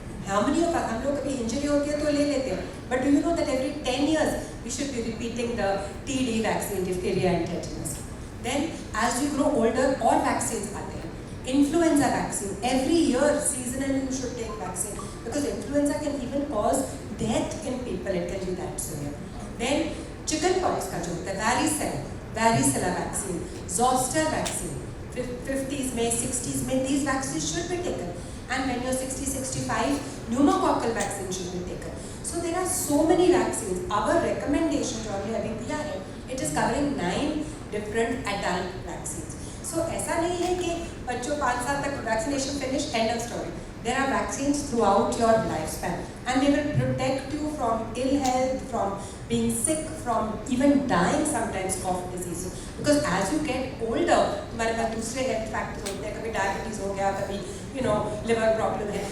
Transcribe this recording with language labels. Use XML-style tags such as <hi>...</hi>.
<en>How many of us,</en> <hi>हम लोग कभी injury होती है तो ले लेते हैं.</hi> <en>But do you know that every 10 years we should be repeating the TD vaccine, diphtheria and tetanus. Then as you grow older, all vaccines</en> <hi>आते हैं.</hi> <en>Influenza vaccine, every year seasonally you should take vaccine because influenza can even cause death in people, it can be that severe. Then chickenpox</en> <hi>का जो होता है,</hi> <en>varicella vaccine, zoster vaccine, 50s में, 60s में, these vaccines should be taken. And when you're 60, 65, pneumococcal vaccine should be taken. So there are so many vaccines. Our recommendation</en> <hi>जो हमने अभी दिया है,</hi> <en>it is covering 9 different adult vaccines.</en> <hi>So ऐसा नहीं है कि बच्चों 5 साल तक vaccination finish,</hi> <en>end of story. There are vaccines throughout your lifespan and they will protect you from ill health, from being sick, from even dying sometimes of diseases. Because as you get older,</en> <hi>तुम्हारे पास दूसरे health factors होते हैं, कभी diabetes हो गया, कभी liver problem है.</hi>